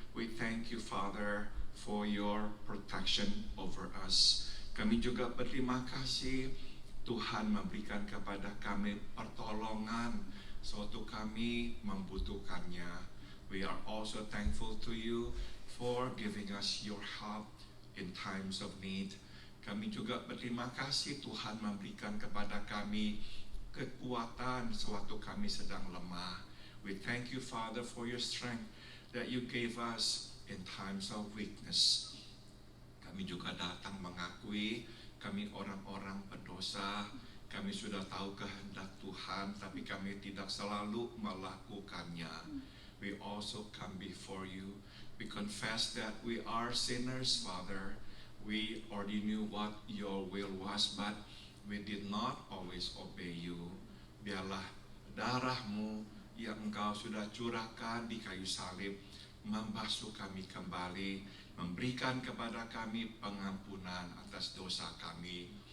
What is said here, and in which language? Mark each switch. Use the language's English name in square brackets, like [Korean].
[English] We thank you, Father, for your protection over us. [Indonesian] Kami juga berterima kasih Tuhan memberikan kepada kami pertolongan sewaktu kami membutuhkannya. [English] We are also thankful to you for giving us your help in times of need. [Indonesian] Kami juga berterima kasih Tuhan memberikan kepada kami kekuatan sewaktu kami sedang lemah. [English] We thank you, Father, for your strength that you gave us in times of weakness. [Indonesian] Kami juga datang mengakui kami orang-orang berdosa. Kami sudah tahu kehendak Tuhan, tapi kami tidak selalu melakukannya. [English] We also come before you. We confess that we are sinners, Father. We already knew what your will was, but we did not always obey you. [Indonesian] biarlah darah-Mu yang Engkau sudah curahkan di kayu salib membasuh kami kembali, memberikan kepada kami pengampunan atas dosa kami.